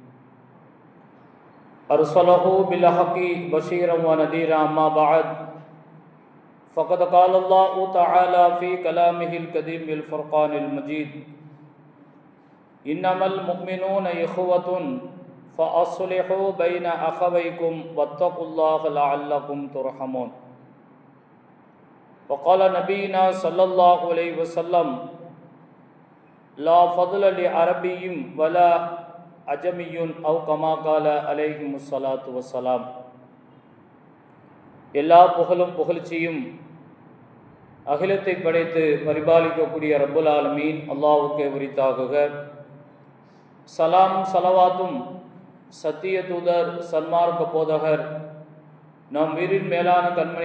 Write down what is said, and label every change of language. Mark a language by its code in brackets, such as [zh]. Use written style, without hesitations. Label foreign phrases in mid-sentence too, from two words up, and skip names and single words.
[ar] أرسله بالحق بشيرا ونذيرا أما بعد فقد قال الله تعالى في كلامه القديم الفرقان المجيد إنما المؤمنون إخوة فأصلحوا بين أخويكم واتقوا الله لعلكم ترحمون. وقال نبينا صلى الله عليه وسلم لا فضل لعربي ولا أعجمي أو كما قال عليهم الصلاة والسلام. [ta] எல்லா புகழும் புகழ்ச்சியும் அகிலத்தை படைத்து பரிபாலிக்கக்கூடிய [ar] رب العالمين [ta] அல்லாஹ்வுக்கே உரித்தாகுக. சலாம் சலவாத்தும் சத்திய தூதர் சன்மார்க்க போதகர் நம் வீரின் மேலான கண்மணி